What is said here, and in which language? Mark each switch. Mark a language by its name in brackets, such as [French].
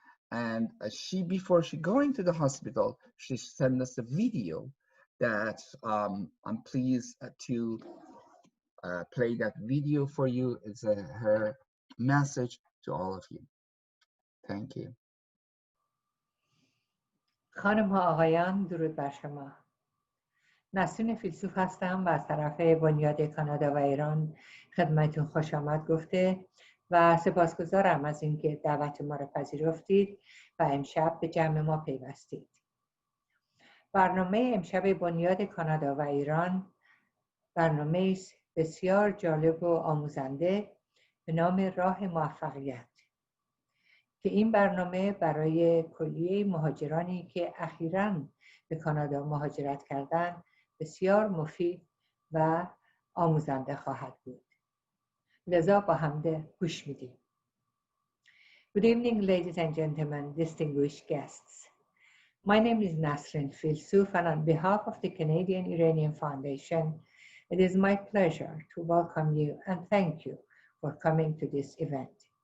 [English] And before she going to the hospital, she sent us a video that I'm pleased to play that video for you. It's her message to all of you. Thank you. [Persian] خانم ها آقایان، درود بر شما. نسرین فیلسوف هستم و از طرف بنیاد کانادا و ایران خدمتتون خوش آمد گفته و سپاسگزارم از اینکه دعوت ما را پذیرفتید و امشب به جمع ما پیوستید. برنامه امشب بنیاد کانادا و ایران برنامه بسیار جالب و آموزنده به نام راه موفقیت که این برنامه برای کلیه مهاجرانی که اخیراً به کانادا مهاجرت کردند بسیار مفید و آموزنده خواهد بود. لذا با همدیگه گوش میدیم. [English] Good evening, ladies and gentlemen, distinguished guests. My name is Nasrin Filsuf, and on behalf of the Canadian Iranian Foundation, it is my pleasure to welcome you and thank you for coming to this event.